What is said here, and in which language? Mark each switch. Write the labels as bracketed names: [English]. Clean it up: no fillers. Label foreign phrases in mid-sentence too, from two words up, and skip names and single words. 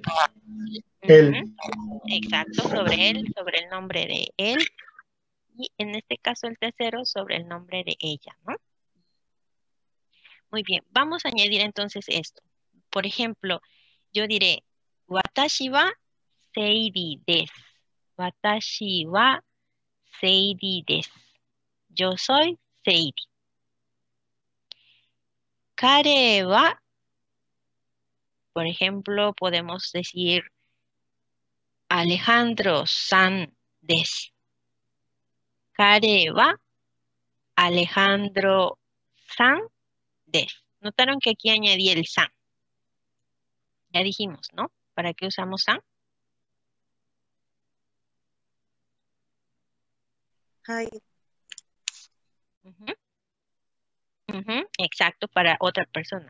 [Spanish] Exacto, sobre él, sobre el nombre de él. Y en este caso el tercero sobre el nombre de ella, ¿no? Muy bien, vamos a añadir entonces esto. Por ejemplo, yo diré, [Japanese] watashi wa seiri desu. Watashi wa seiri desu. [Spanish] Yo soy Seiri. [Japanese] 彼は, [Spanish] por ejemplo, podemos decir [Japanese] Alejandro-san desu. Kare wa Alejandro-san desu. [Spanish] Notaron que aquí añadí el san. Ya dijimos, ¿no? ¿Para qué usamos san? [Japanese] Hi. [Spanish] Exacto, para otra persona.